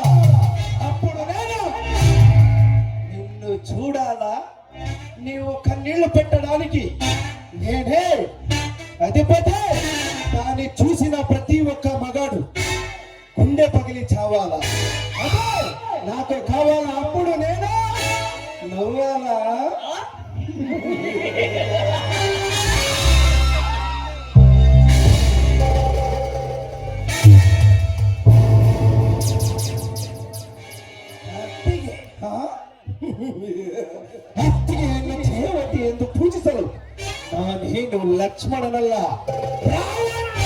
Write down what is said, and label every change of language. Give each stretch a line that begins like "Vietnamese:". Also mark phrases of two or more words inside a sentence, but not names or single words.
Telugu: అప్పుడు నేను నిన్ను చూడాలా, నీవు కన్నీళ్లు పెట్టడానికి నేనే అధిపతి. దాన్ని చూసిన ప్రతి ఒక్క మగాడు గుండె పగిలి చావాలా. అదే నాకు కావాలా. అప్పుడు నేను నవ్వాలా.
Kannada: ಅತ್ತಿಗೆ ಅತ್ತಿಗೆಯನ್ನು ದೇವತೆ ಎಂದು ಪೂಜಿಸಲು ನಾನೇನು ಲಕ್ಷ್ಮಣನಲ್ಲ, ರಾವಣ.